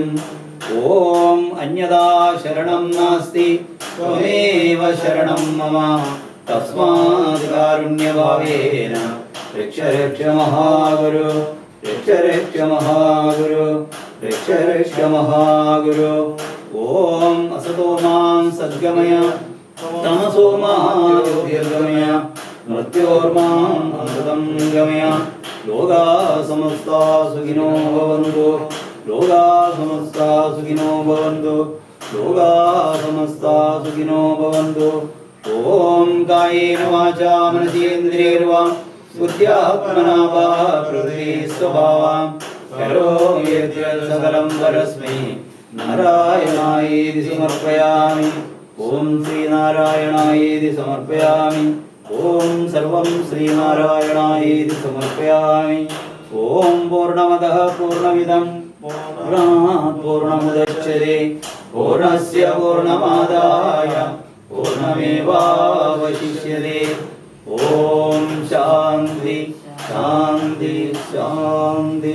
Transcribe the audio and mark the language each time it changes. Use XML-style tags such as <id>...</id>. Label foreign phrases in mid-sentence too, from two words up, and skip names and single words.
<sa>ഓം അന്യദാ ശരണം നാസ്തി ത്വമേവ ശരണം മമ തസ്മാത് കാരുണ്യഭാവേന രക്ഷ രക്ഷ മഹാഗുരു രക്ഷ രക്ഷ മഹാഗുരു രക്ഷ രക്ഷ മഹാഗുരു. ഓം അസതോ മാം സദ്ഗമയ തമസോ മാം ജ്യോതിർഗമയ മൃത്യോർമാം അമൃതം ഗമയ. ലോകാ സമസ്താ സുഖിനോ ഭവന്തു ലോകാ സമസ്താ സുഖിനോ ഭവന്തു ലോകാ സമസ്താ സുഖിനോ ഭവന്തു. ഓം കായേന വാചാ മനസേന്ദ്രിയൈർവാ ബുദ്ധ്യാത്മനാ വാ പ്രകൃതി സ്വഭാവാം കരോമി യദ്യത് സകലം പരസ്മൈ നാരായണായേതി സമർപ്പയാമി. ഓം ശ്രീനാരായണായേതി സമർപ്പയാമി. ഓം സർവം ശ്രീനാരായണായേതി സമർപ്പയാമി. ഓം പൂർണ്ണമദഃ പൂർണ്ണമിദം പൂർണ്ണാത് പൂർണ്ണമുദച്യതേ പൂർണ്ണസ്യ പൂർണ്ണമാദായ പൂർണ്ണമേവാവശിഷ്യതേ. ഓം ശാന്തി ശാന്തി ശാന്തി.</sa>